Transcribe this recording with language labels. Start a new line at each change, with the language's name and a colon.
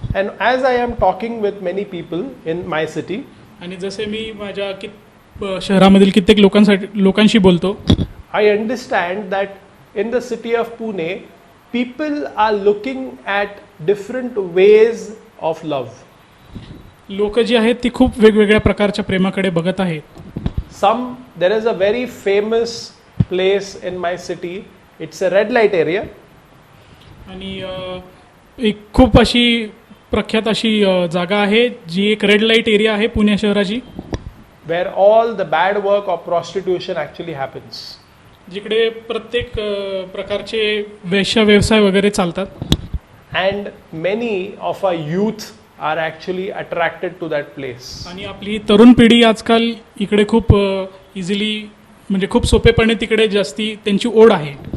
English: And as I am talking with many people in my city,
Marathi: आणि जसे मी माझ्या शहरामधील कित्येक लोकांशी बोलतो,
English: I understand that in the city of Pune, people are looking at different ways of love.
Marathi: लोक जी आहेत ती खूप वेगवेगळ्या प्रकारच्या प्रेमाकडे बघत आहेत.
English: There is a very famous place in my city. It's a red light area.
Marathi: आणि एक खूप अशी प्रख्यात अशी जागा आहे जी एक रेड लाईट एरिया आहे पुणे शहराची,
English: where all the bad work of prostitution actually happens.
Marathi: जिकडे प्रत्येक प्रकारचे वेश्या व्यवसाय वगैरे चालतात.
English: And many of our youth are actually attracted to that place.
Marathi: आणि आपली तरुण पिढी आजकाल इकडे खूप इझिली म्हणजे खूप सोपेपणे तिकडे जास्ती त्यांची ओढ आहे.